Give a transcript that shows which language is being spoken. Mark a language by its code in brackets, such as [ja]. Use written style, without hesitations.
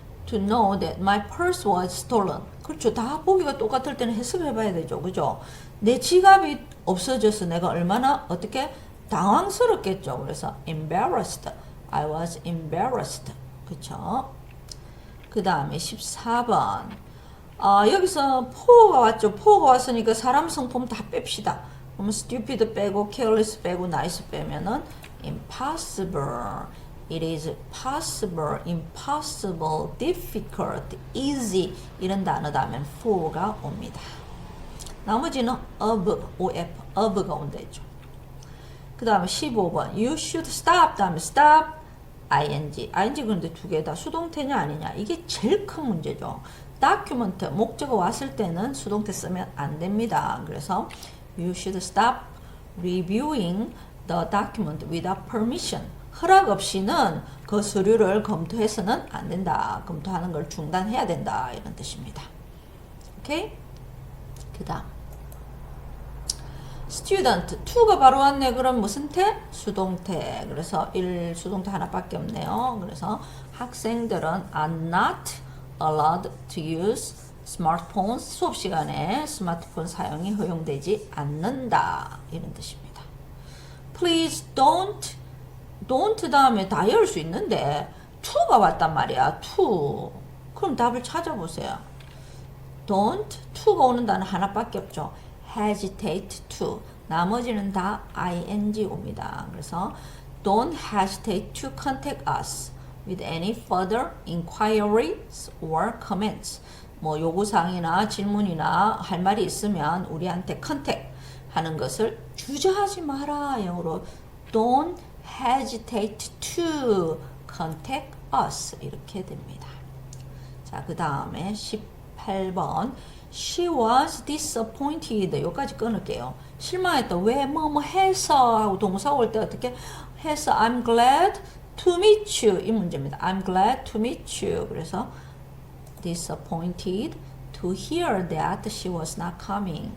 [en] To know that my purse was stolen. [ko] 그렇죠. 다 보기가 똑같을 때는 해석을 해봐야 되죠. 그죠? 내 지갑이 없어져서 내가 얼마나 어떻게 당황스럽겠죠. 그래서 embarrassed. [en] I was embarrassed. [ko] 그쵸? 그 다음에 14번. 여기서 포가 왔죠. 포가 왔으니까 사람 성품 다 뺍시다. 그러면 stupid 빼고 careless 빼고 nice 빼면은 impossible. It is possible, impossible, difficult, easy 이런 단어 다음엔 for가 옵니다. 나머지는 of가 온다죠. 그 다음에 15번 [en] You should stop [ko] 다음에 stop, ing 그런데 두 개 다 수동태냐 아니냐 이게 제일 큰 문제죠. document 목적어 왔을 때는 수동태 쓰면 안 됩니다. 그래서 [en] You should stop reviewing the document without permission. [ko] 허락 없이는 그 서류를 검토해서는 안 된다. 검토하는 걸 중단해야 된다. 이런 뜻입니다. 오케이? 그 다음 student, to가 바로 왔네. 그럼 무슨 태? 수동태. 그래서 수동태 하나밖에 없네요. 그래서 학생들은 [en] are not allowed to use smartphones. [ko] 수업 시간에 스마트폰 사용이 허용되지 않는다. 이런 뜻입니다. Please don't 다음에 다 열 수 있는데 to가 왔단 말이야. to. 그럼 답을 찾아보세요. to가 오는 단어 하나밖에 없죠. hesitate to. 나머지는 다 ing 옵니다. 그래서 [en] don't hesitate to contact us with any further inquiries or comments. [ko] 뭐 요구사항이나 질문이나 할 말이 있으면 우리한테 contact 하는 것을 주저하지 마라. 영어로 [en] don't hesitate to contact us [ko] 이렇게 됩니다. 자, 그 다음에 18번 [en] She was disappointed. [ko] 여기까지 끊을게요. 실망했다. 왜 뭐뭐 해서 하고 동사 올 때 어떻게 해서 [en] I'm glad to meet you [ko] 이 문제입니다. [en] I'm glad to meet you. [ko] 그래서 [en] disappointed to hear that she was not coming.